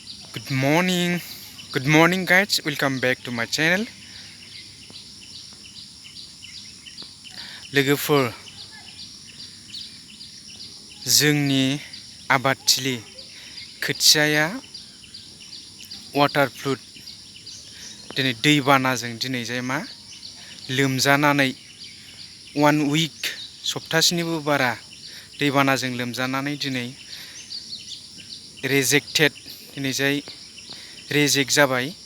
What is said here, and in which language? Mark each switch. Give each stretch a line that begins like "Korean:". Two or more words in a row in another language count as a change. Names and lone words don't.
English: Good morning. Good morning guys. Welcome back to my channel.
Bodo: लोगोफोर जोंनि आबादथिलि खोथियाया वाटार फ्लुड दिनै दैबानाजों दिनै जाय मा लोमजानानै 1 week सप्तासेनिबो बारा दैबानाजों लोमजानानै दिनै रेजेक्टेड दिनै जाय रेजेक्ट जाबाय